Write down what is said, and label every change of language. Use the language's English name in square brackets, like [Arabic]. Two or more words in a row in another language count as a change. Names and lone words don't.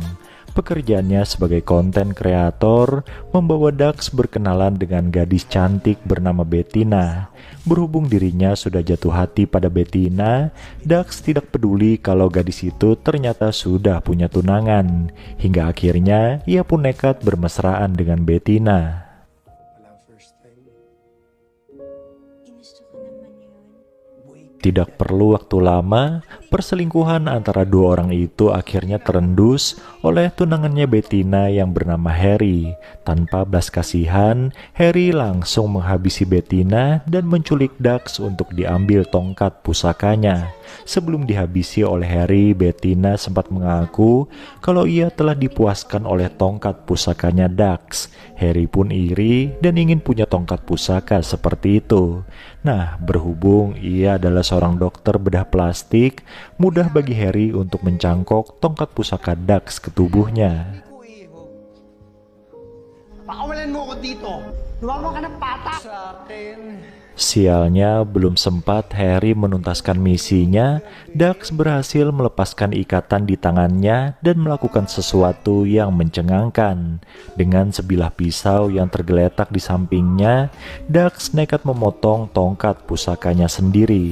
[Indonesian] Pekerjaannya sebagai konten kreator membawa Dax berkenalan dengan gadis cantik bernama Bettina. Berhubung dirinya sudah jatuh hati pada Bettina, Dax tidak peduli kalau gadis itu ternyata sudah punya tunangan. Hingga akhirnya ia pun nekat bermesraan dengan Bettina. [Filipino] Ginusto ko naman yun. [Indonesian] Tidak perlu waktu lama, perselingkuhan antara dua orang itu akhirnya terendus oleh tunangannya Bettina yang bernama Harry. Tanpa belas kasihan, Harry langsung menghabisi Bettina dan menculik Dax untuk diambil tongkat pusakanya. Sebelum dihabisi oleh Harry, Bettina sempat mengaku kalau ia telah dipuaskan oleh tongkat pusakanya Dax. Harry pun iri dan ingin punya tongkat pusaka seperti itu. Nah, berhubung ia adalah seorang dokter bedah plastik, mudah bagi Harry untuk mencangkok tongkat pusaka Dax ke tubuhnya. [Filipino] Pakawalan mo ko dito. Lumama ka ng pata. Sa akin. [Indonesian] Sialnya, belum sempat Harry menuntaskan misinya, Dax berhasil melepaskan ikatan di tangannya dan melakukan sesuatu yang mencengangkan. Dengan sebilah pisau yang tergeletak di sampingnya, Dax nekat memotong tongkat pusakanya sendiri.